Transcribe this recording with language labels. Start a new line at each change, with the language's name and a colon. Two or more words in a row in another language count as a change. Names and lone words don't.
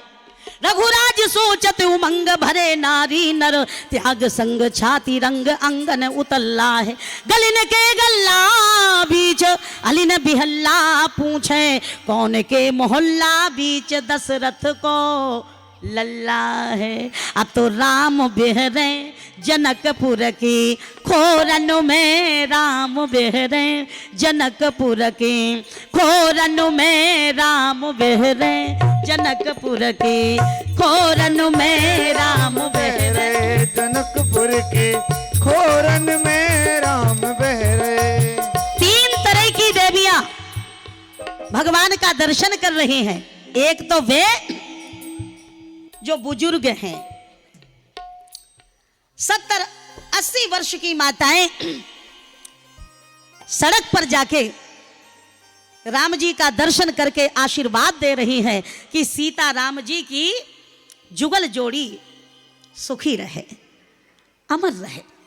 Braj: रघुराज सोचत उमंग भरे नारी नर, त्याग संग छाती रंग अंगन उतल्ला है। गलिन के गल्ला बीच अलिन बिहल्ला पूछे, कौन के मोहल्ला बीच दशरथ को लल्ला है। अब तो राम बेहरे जनकपुर की खोरन में, राम बेहरे जनकपुर की खोरन में, राम बेहरे जनकपुर की खोरन में, राम बेहरे जनकपुर के खोरन में राम बहरे।
Hindi: 3 तरह की देवियां भगवान का दर्शन कर रही हैं। एक तो वे जो बुजुर्ग हैं, 70-80 वर्ष की माताएं सड़क पर जाके राम जी का दर्शन करके आशीर्वाद दे रही हैं कि सीता राम जी की जुगल जोड़ी सुखी रहे, अमर रहे।